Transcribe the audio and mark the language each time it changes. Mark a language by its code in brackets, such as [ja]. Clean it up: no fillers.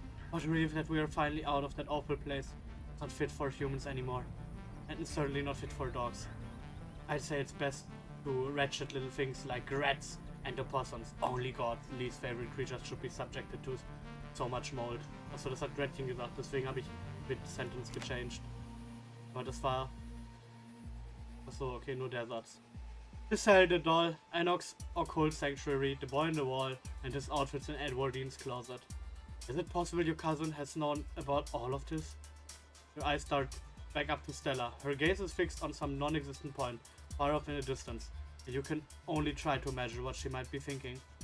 [en] What a relief that we are finally out of that awful place. It's not fit for humans anymore, and it's certainly not fit for dogs. I'd say it's best to wretched little things like rats and opossums. Only God's least favorite creatures should be subjected to so much mold. [de] Achso, das hat Gretchen gesagt, deswegen habe ich mit Sentence gechanged. Aber das war... Achso, okay, nur der Satz. [en] The cell, the doll, Enoch's occult sanctuary, the boy in the wall, and his outfits in Edwardine's closet. Is it possible your cousin has known about all of this? Your eyes start back up to Stella. Her gaze is fixed on some non-existent point, far off in the distance, and you can only try to imagine what she might be thinking.